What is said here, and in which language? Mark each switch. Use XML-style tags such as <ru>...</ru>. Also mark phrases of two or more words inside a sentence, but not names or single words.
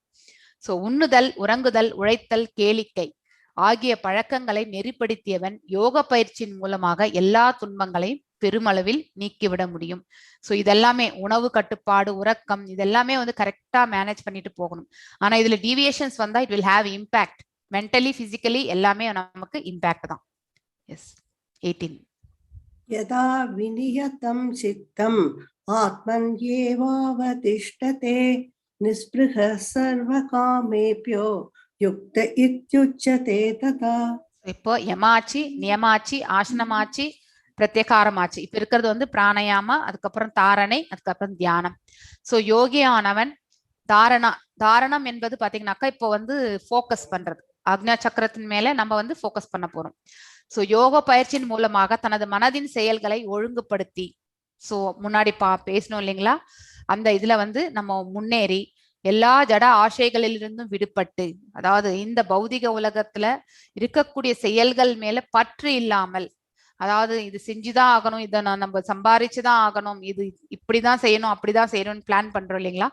<ta>சோ உண்ணுதல், உறங்குதல், உழைத்தல், கேளிக்கை ஆகிய பழக்கங்களை நெறிப்படுத்தியவன் யோக பயிற்சியின் மூலமாக எல்லா துன்பங்களையும் பெருமளவில் நீக்கிவிட முடியும். சோ இதெல்லாமே உணவு கட்டுப்பாடு, உறக்கம், இதெல்லாமே வந்து கரெக்டா மேனேஜ் பண்ணிட்டு போகணும். ஆனா இதுல டீவியேஷன்ஸ் வந்தா</ta> <en>it will have impact.</en> <ta>மென்டலி, பிசிக்கலி எல்லாமே நமக்கு இம்பாக்ட் தான். எஸ் 18.</ta> <sa>यदा विनियतं चित्तम् आत्मन्येवावतिष्ठते निःस्पृहः सर्वकामेभ्यो युक्त इत्युच्यते तथा.</sa> <ta>இப்போ யமாச்சி, நியமாச்சி, ஆசனமாச்சி, பிரத்யகாரமாச்சு. இப்ப இருக்கிறது வந்து பிராணயாமா, அதுக்கப்புறம் தாரணை, அதுக்கப்புறம் தியானம். சோ யோகியானவன் தாரணம் என்பது பாத்தீங்கன்னாக்கா இப்போ வந்து போக்கஸ் பண்றது. ஆக்ஞா சக்கரத்தின் மேல நம்ம வந்து போக்கஸ் பண்ண போறோம். சோ யோக பயிற்சியின் மூலமாக தனது மனதின் செயல்களை ஒழுங்குபடுத்தி, சோ முன்னாடி பேசணும் இல்லைங்களா, அந்த இதுல வந்து நம்ம முன்னேறி எல்லா ஜட ஆசைகளிலிருந்தும் விடுபட்டு, அதாவது இந்த பௌதிக உலகத்துல இருக்கக்கூடிய செயல்கள் மேல பற்று இல்லாமல், அதாவது இது செஞ்சுதான் ஆகணும், இதை நம்ம சம்பாரிச்சுதான் ஆகணும், இது இப்படிதான் செய்யணும் அப்படிதான் செய்யணும்னு பிளான் பண்றோம் இல்லைங்களா.</ta>